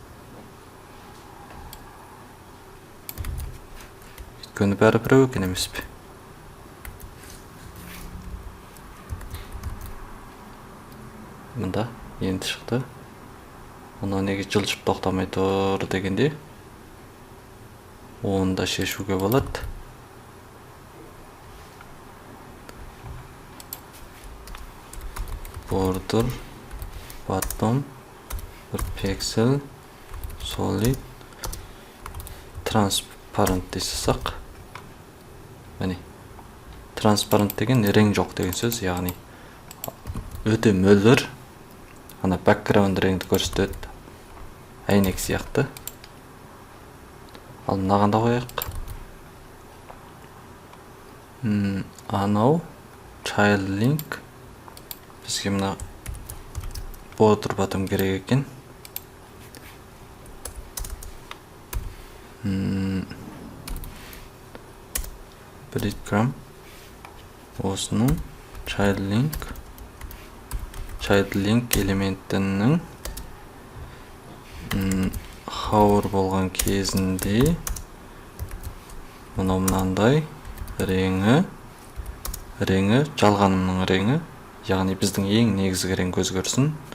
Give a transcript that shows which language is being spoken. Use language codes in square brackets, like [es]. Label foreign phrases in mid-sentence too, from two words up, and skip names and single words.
[kk] Өйткені бәрі біреу екен емес пе? Мында енді шықты. Оны неге жылжып тоқтамай тұр дегенде оны да шешуге болады. [en] Border bottom бір pixel solid transparent дейсіз-ақ. [kk] Міне, transparent деген рең жоқ деген сөз, яғни өте мөлдір. Ана background реңді көрсетеді. Әйнек сияқты. Ал мынаған да қояйық. Анау [en] child link [kk] бізге мына [en] border bottom [kk] керек екен. Breadcrumb осының [en] child link [kk] элементінің хауыр болған кезінде мынандай реңі жалғанымның реңі, яғни біздің ең негізгі рең өзгерсін.